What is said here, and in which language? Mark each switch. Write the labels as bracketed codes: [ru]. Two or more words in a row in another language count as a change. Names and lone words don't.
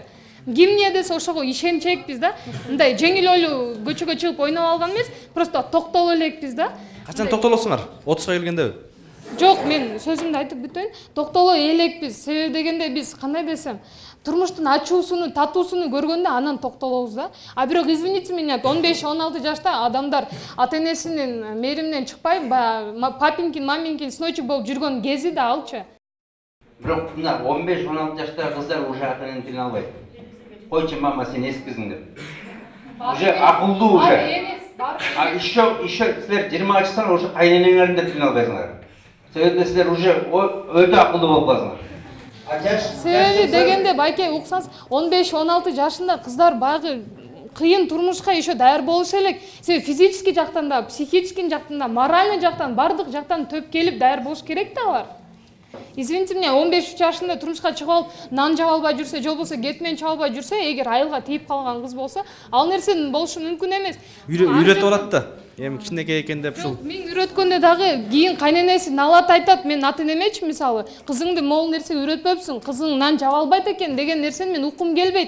[ky] Ким эмне десе ошого ишенчекпиз да. Мындай жеңил ойлуу көчөгө чыгып ойноп алган эмес, просто токтоло элекпиз да. Качан токтолосуңар? 30га келгендеби? Жок, мен сөзүмдү айтып бүтөйүн. Токтоло элекпиз. Себеби дегенде биз кандай десем, турмуштун ачуусуну, татуусуну көргөндө анан токтолобуз да. А бирок [ru] извините меня, [ky] 15-16 жашта адамдар ата-энесинин мээриминен чыкпай, [ru] папинкин, маминкин сыночек [ky] болуп жүргөн кези да алчы. Бирок мына 15-16 жаштагы кыздар уже ата-энени тилине албайт. Койчу мама, сен эскизиң деп. Уже акылдуу уже. А еще силер 20 жашсаңар уже кайненеңердин да тилине албайсыңар. Себеби силер уже өтө акылдуу болуп каласыңар. Себеби дегенде байке уксаңыз 15-16 жашында кыздар баягы кыйын турмушка еще даяр болуш элек. Себеби физический жактан да, психический жактан да, моральный жактан, бардык жактан төп келип даяр болуш керек да алар. [ru] Извините меня, [ky] 15 жашында турмушка чыгып алып, нан жаба албай жүрсө, же болбосо кетмен чаба албай жүрсө, эгер айылга тийип калган кыз болсо, ал нерсенин болушу мүмкүн эмес. Үйрөтүп алат да. Эми кичинекей экен деп ушул. Мен үйрөткөндө дагы кийин кайненеси налат айтат, мен ата-энемечи мисалы, кызыңды могул нерсе үйрөтпөпсүң, кызың нан жаба албайт экен деген нерсени мен уккум келбейт.